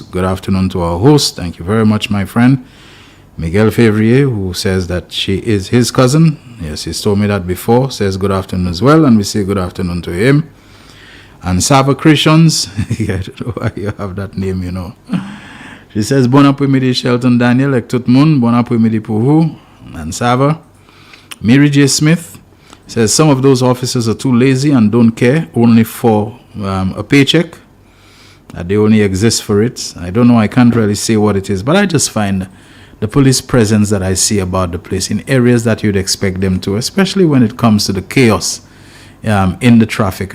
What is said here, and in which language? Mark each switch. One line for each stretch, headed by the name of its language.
English: Good afternoon to our host. Thank you very much, my friend. Miguel Fevrier, who says that she is his cousin. Yes, he's told me that before. Says good afternoon as well, and we say good afternoon to him. And Sava Christians, I don't know why you have that name, you know. She says,
French: bon après-midi, Shelton Daniel, avec tout le monde. Bon après-midi pour vous.
English: And Sava. Mary J. Smith says, some of those officers are too lazy and don't care, only for a paycheck. That they only exist for it. I don't know, I can't really say what it is, but I just find the police presence that I see about the place in areas that you'd expect them to, especially when it comes to the chaos in the traffic.